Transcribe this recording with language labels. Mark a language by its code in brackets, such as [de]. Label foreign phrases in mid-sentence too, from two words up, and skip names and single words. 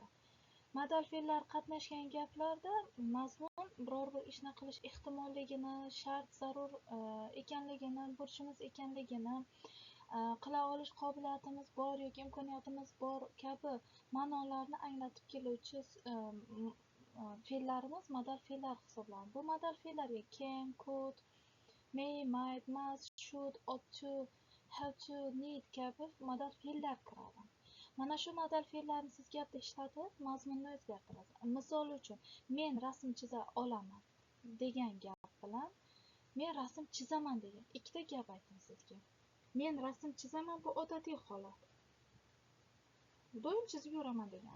[uz] Modal fe'llar qatnashgan gaplarda mazmun biror bir ishni qilish ehtimolligini, shart zarur ekanligini, burchimiz ekanligini, qila olish qobiliyatimiz bor yoki imkoniyatimiz bor kabi ma'nolarni anglatib keluvchi fe'llarimiz modal fe'llar hisoblanadi. Bu modal fe'llarga [en] can, could, may, might, must, should, ought to, have to, need [uz] kabi modal fe'llar kiradi. Mana shu modal fe'llarni siz gapda ishlatib, mazmunni o'zgartirasiz. Misol uchun, men rasm chiza olaman degan gap bilan men rasm chizaman degan ikkita gap aytdim sizga. Men rasm chizaman bu odatiy holat. Doim chizib yuraman degani.